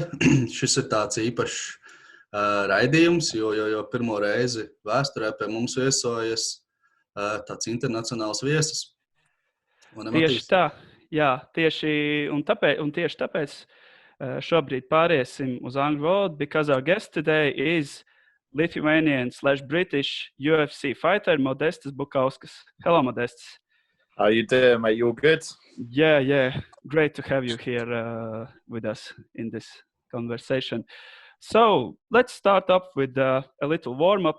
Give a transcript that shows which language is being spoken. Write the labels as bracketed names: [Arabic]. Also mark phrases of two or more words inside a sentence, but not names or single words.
[Latvian] Šis ir tāds īpašs raidījums, jo pirmo reizi vēsturē pie mums viesojas tāds internacionāls viesis. Tieši tā, jā, tieši tāpēc šobrīd pāriesim uz angļu valodu, [English] because our guest today is Lithuanian/British UFC fighter Modestu Bukausku. Hello, Modestus. How you doing, mate? You all good? Yeah. Great to have you here with us in this conversation. So let's start up with a little warm-up.